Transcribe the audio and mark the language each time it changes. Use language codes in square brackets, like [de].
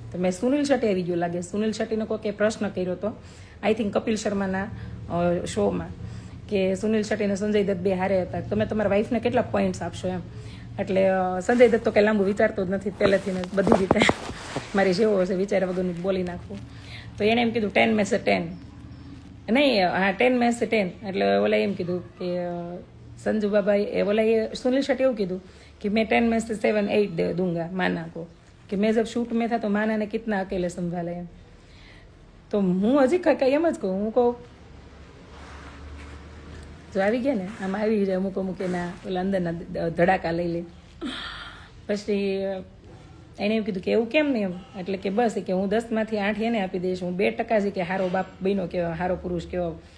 [gu] તો મેં સુનિલ શેટ્ટી આવી ગયું લાગે. સુનિલ શેટ્ટીનો કોઈકે પ્રશ્ન કર્યો હતો, [en] I think [gu] કપિલ શર્માના શોમાં, કે સુનિલ શેટ્ટી અને સંજય દત્ત બે હારે હતા, તમે તમારા વાઈફને કેટલા પોઈન્ટ્સ આપશો એમ. એટલે સંજય દત્ત તો કંઈ લાંબુ વિચારતો જ નથી પહેલેથી ને બધી રીતે, મારી જેવો હશે વિચાર્યા વગરનું બોલી નાખવું. તો એણે એમ કીધું [hi] 10 મેં સે 10 નહીં, [gu] હા [hi] 10 મેં સે 10. [gu] એટલે ઓલા એમ કીધું કે [hi] संजू बाबा बोला, सुनील शेट्टी [gu] એવું કીધું [hi] कि मैं 10 में से 7 8 दे दूंगा माना को, कि मैं जब शूट में था तो माना ने कितना अकेले संभाला है. [gu] तो હું હજી કઈ એમ જ કહું, હું કહું જો આવી ગયા ને આમ આવી જાય અમુક એના ઓલા અંદરના ધડાકા લઈ લે. પછી એને એમ કીધું કે એવું કેમ નહીં એમ. એટલે કે બસ કે હું 10માંથી 8 એને આપી દઈશ, હું 2% છે કે હારો બાપ બન્યો કેવો, હારો પુરુષ કેવો.